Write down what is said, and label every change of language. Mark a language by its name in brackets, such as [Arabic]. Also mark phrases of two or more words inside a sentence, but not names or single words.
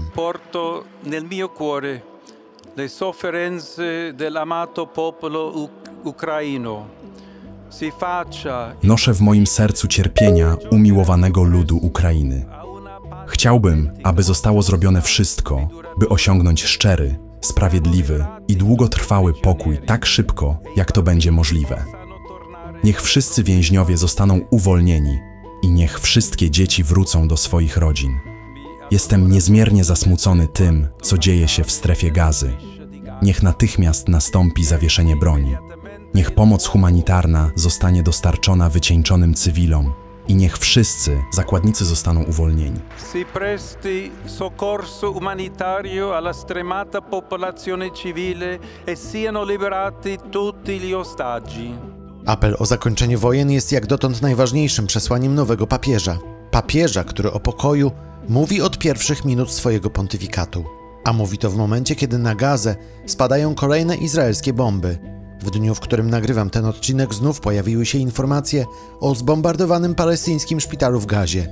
[Italian] Porto nel mio cuore le sofferenze dell'amato popolo ucraino. Si faccia. [Polish] Noszę w moim sercu cierpienia umiłowanego ludu Ukrainy. Chciałbym, aby zostało zrobione wszystko, by osiągnąć szczery, sprawiedliwy i długotrwały pokój tak szybko, jak to będzie możliwe. Niech wszyscy więźniowie zostaną uwolnieni i niech wszystkie dzieci wrócą do swoich rodzin. Jestem niezmiernie zasmucony tym, co dzieje się w strefie Gazy. Niech natychmiast nastąpi zawieszenie broni. Niech pomoc humanitarna zostanie dostarczona wycieńczonym cywilom i niech wszyscy zakładnicy zostaną uwolnieni. [Italian] Si presti soccorso umanitario alla stremata popolazione civile e siano liberati tutti gli ostaggi. [Polish] Apel o zakończenie wojen jest jak dotąd najważniejszym przesłaniem nowego papieża. Papieża, który o pokoju mówi od pierwszych minut swojego pontyfikatu. A mówi to w momencie, kiedy na Gazę spadają kolejne izraelskie bomby. W dniu, w którym nagrywam ten odcinek, znów pojawiły się informacje o zbombardowanym palestyńskim szpitalu w Gazie.